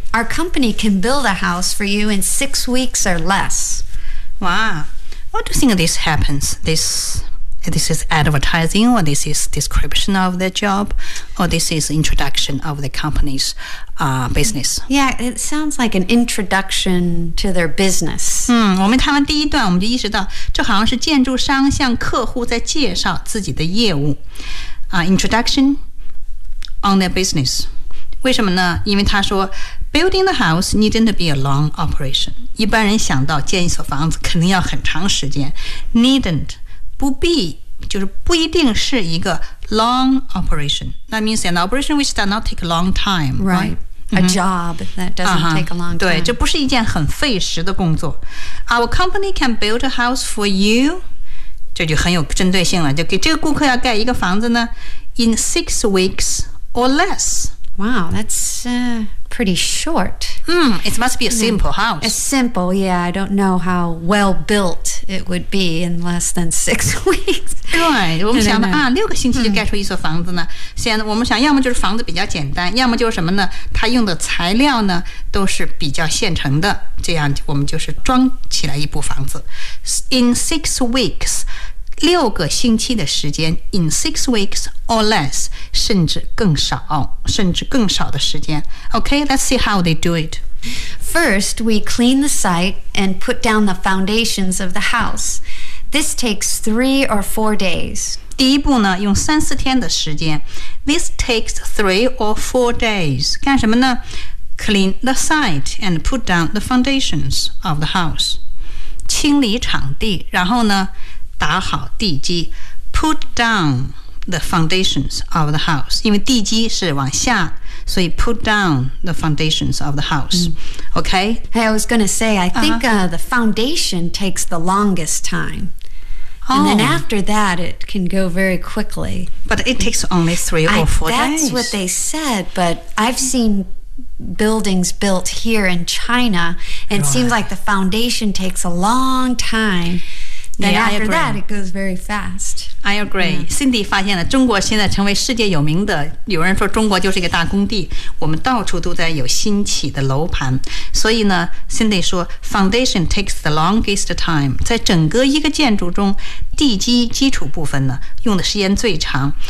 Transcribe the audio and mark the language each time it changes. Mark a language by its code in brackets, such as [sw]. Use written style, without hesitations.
[en] Our company can build a house for you in 6 weeks or less. Wow. What do you think this happens? This is advertising, or this is description of the job, or this is introduction of the company's business. Yeah, it sounds like an introduction to their business. [zh] 我们看完第一段，我们就意识到，这好像是建筑商向客户在介绍自己的业务。 [en] Introduction on their business. [zh] 为什么呢？因为他说 [en] building the house needn't be a long operation. [zh] 一般人想到建一所房子肯定要很长时间， needn't. 不必，就是不一定是一个 [en] long operation. That means an operation which does not take a long time. Right. A job that doesn't take a long time. [zh] 对，这不是一件很费时的工作。 [en] Our company can build a house for you. [zh] 这就很有针对性了，就给这个顾客要盖一个房子呢， [en] in 6 weeks or less. Wow, that's pretty short. It must be a simple house. A simple, yeah. I don't know how well built it would be in less than 6 weeks. [zh] 对，我们想的啊，六个星期就盖出一所房子呢。现在我们想，要么就是房子比较简单，要么就是什么呢？它用的材料呢都是比较现成的，这样我们就是装起来一部房子。 [en] In 6 weeks, [zh] 六个星期的时间 ， [en] in 6 weeks or less， [zh] 甚至更少，甚至更少的时间。 [en] Okay, let's see how they do it. First, we clean the site and put down the foundations of the house. This takes 3 or 4 days. [zh] 第一步呢，用三四天的时间。 [en] This takes 3 or 4 days. [zh] 干什么呢 ？ [en] Clean the site and put down the foundations of the house. [zh] 清理场地，然后呢？打好地基 [en] put down the foundations of the house. [zh] 因为地基是往下，所以 [en] put down the foundations of the house. Okay? Hey, I was going to say, I think the foundation takes the longest time. Oh. And then after that, it can go very quickly. But it takes only 3 or 4 days. That's what they said, but I've seen... buildings built here in China, and it seems like the foundation takes a long time. Then after that, it goes very fast. I agree. [zh] Cindy 发现了中国现在成为世界有名的，有人说中国就是一个大工地，我们到处都在有新起的楼盘。所以呢 ， [en] Cindy 说 ，foundation takes the longest time. [zh] 在整个一个建筑中，地基基础部分呢，用的时间最长。